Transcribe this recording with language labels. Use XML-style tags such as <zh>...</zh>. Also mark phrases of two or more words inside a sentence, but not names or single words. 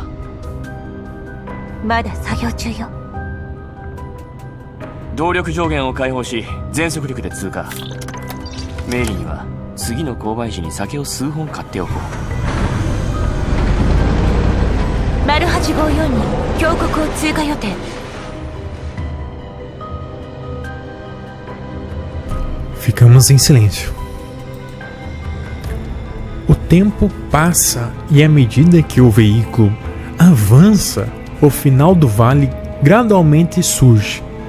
<ja>まだ作業中よ。動力上限を解放し全速力で通過。メイリーには次の購買時に酒を数本買っておこう。丸854に峡谷を通過予定。</ja> <pt>Ficamos em silêncio. O tempo passa e à medida que o veículo avança, o final do vale gradualmente surge.</pt>